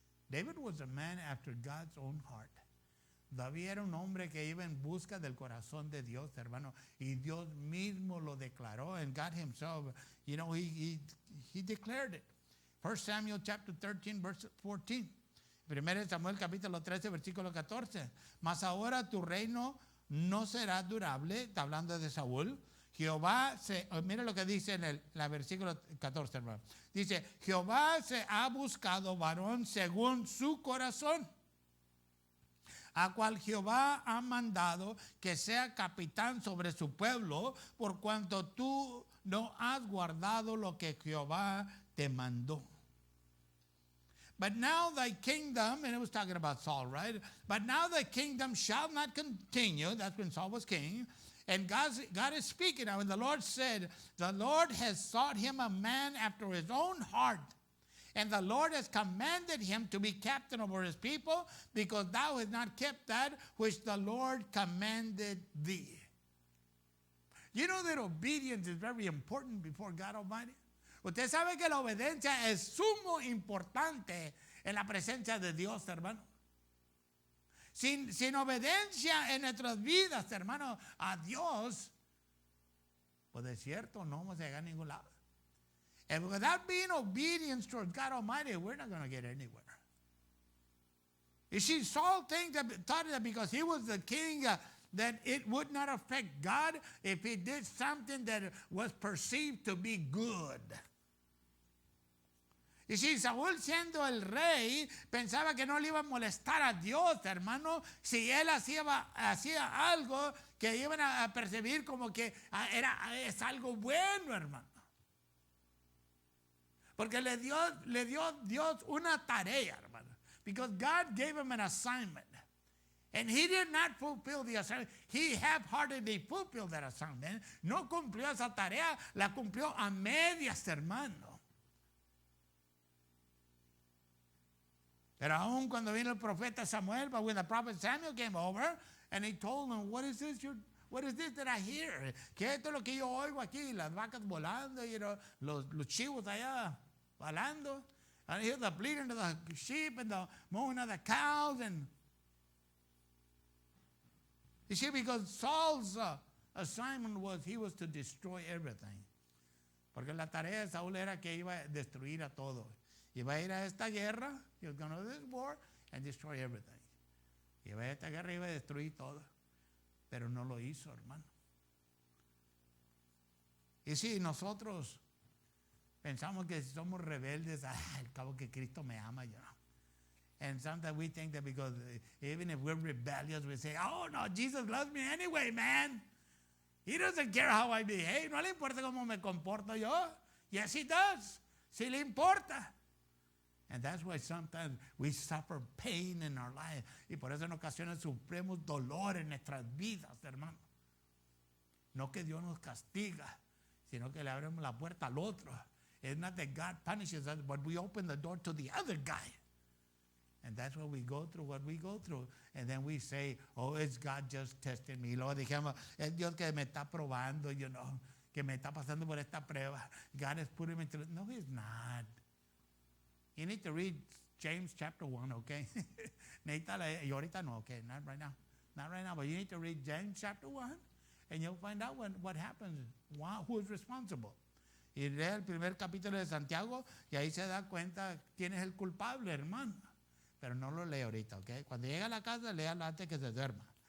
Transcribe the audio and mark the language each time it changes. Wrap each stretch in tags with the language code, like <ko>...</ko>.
<en>David was a man after God's own heart.</en> <es>David era un hombre que iba en busca del corazón de Dios, hermano. Y Dios mismo lo declaró.</es> <en>And God himself, you know, he declared it. 1 Samuel chapter 13, verse 14.</en> <es>1 Samuel capítulo 13, versículo 14. Mas ahora tu reino no será durable. Está hablando de Saúl. Jehová mira lo que dice en el versículo 14, hermano. Dice, Jehová se ha buscado varón según su corazón, a cual Jehová ha mandado que sea capitán sobre su pueblo, por cuanto tú no has guardado lo que Jehová te mandó.</es> <en>But now thy kingdom, and it was talking about Saul, right? But now thy kingdom shall not continue. That's when Saul was king. And God is speaking now. And the Lord said, the Lord has sought him a man after his own heart. And the Lord has commanded him to be captain over his people, because thou hast not kept that which the Lord commanded thee. You know that obedience is very important before God Almighty?</en> <es>Usted sabe que la obediencia es sumo importante en la presencia de Dios, hermano. Sin obediencia en nuestras vidas, hermano, a Dios, pues de cierto no vamos a llegar a ningún lado.</es> <en>And without being obedient towards God Almighty, we're not going to get anywhere. You see, Saul thought that because he was the king, that it would not affect God if he did something that was perceived to be good.</en> <es>Y si Saúl, siendo el rey, pensaba que no le iba a molestar a Dios, hermano, si él hacía algo que iban a percibir como que es algo bueno, hermano. Porque le dio Dios una tarea, hermano.</es> <en>Because God gave him an assignment. And he did not fulfill the assignment. He half-heartedly fulfilled that assignment.</en> <es>No cumplió esa tarea, la cumplió a medias, hermano. Pero aún cuando vino el profeta Samuel,</es> <en>but when the prophet Samuel came over, and he told him, what is this that I hear?</en> <es>¿Qué es esto lo que yo oigo aquí? Las vacas volando,</es> <en>you know,</en> <es>los chivos allá volando.</es> <en>And I hear the bleating of the sheep and the mooing of the cows. And you see, because Saul's assignment he was to destroy everything.</en> <es>Porque la tarea de Saúl era que iba a destruir a todo. Iba a ir a esta guerra,</es> <en>he was going to this war and destroy everything.</en> <es>Iba a esta guerra y iba a destruir todo. Pero no lo hizo, hermano. Y si nosotros pensamos que somos rebeldes, al cabo que Cristo me ama,</es> <en>you know. And sometimes we think that because even if we're rebellious, we say, oh no, Jesus loves me anyway, man. He doesn't care how I behave.</en> <es>No le importa cómo me comporto yo.</es> <en>Yes, he does.</en> <es>Sí le importa.</es> <en>And that's why sometimes we suffer pain in our life.</en> <es>Y por eso en ocasiones sufrimos dolor en nuestras vidas, hermano. No que Dios nos castiga, sino que le abrimos la puerta al otro.</es> <en>It's not that God punishes us, but we open the door to the other guy. And that's what we go through, And then we say, oh, it's God just testing me.</en> <es>Y luego dijimos, es Dios que me está probando,</es> <en>you know,</en> <es>que me está pasando por esta prueba.</es> <en>God is putting me through. No, he's not. You need to read James chapter 1, okay?</en> <es>Y ahorita no,</es> <en>okay, not right now. Not right now, but you need to read James chapter 1, and you'll find out what happens, who is responsible.</en> <es>Y lee el primer capítulo de Santiago, y ahí se da cuenta quién es el culpable, hermano. Pero no lo lee ahorita, okay? Cuando llegue a la casa, léalo antes que se duerma.</es>